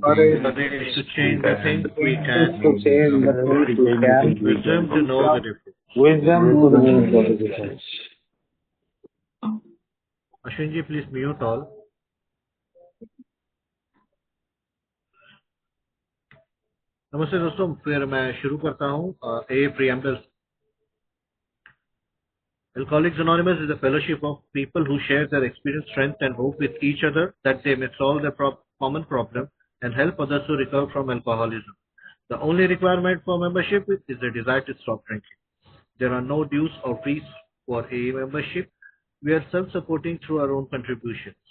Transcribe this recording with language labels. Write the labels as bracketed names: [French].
[English] courage to change the things we can, to change the things we can, wisdom to know the difference. wisdom to know the difference. Ashwin ji, please mute all. [Hindi] नमस्ते दोस्तों, फिर मैं शुरू करता हूँ. [English] A preamble. Alcoholics Anonymous is a fellowship of people who share their experience, strength, and hope with each other that they may solve their common problem and help others to recover from alcoholism. The only requirement for membership is the desire to stop drinking. There are no dues or fees for AA membership. We are self-supporting through our own contributions.